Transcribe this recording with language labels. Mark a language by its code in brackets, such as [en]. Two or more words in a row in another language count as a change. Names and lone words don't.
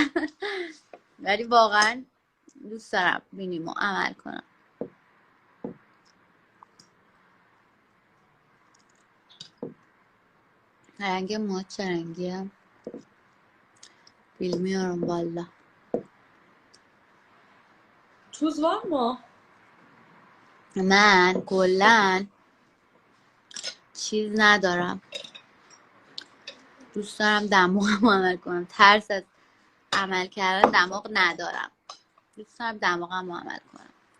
[fa] ولی واقعا دوست دارم بینیمو عمل کنم. رنگ ما چه رنگیه؟ بیل میارم بالا. [tr] Tuz var mı? [fa] من کلن چیز ندارم، دوست دارم دماغم عمل کنم. ترس از عمل کردن دماغ ندارم، دوست دارم دماغم عمل کنم.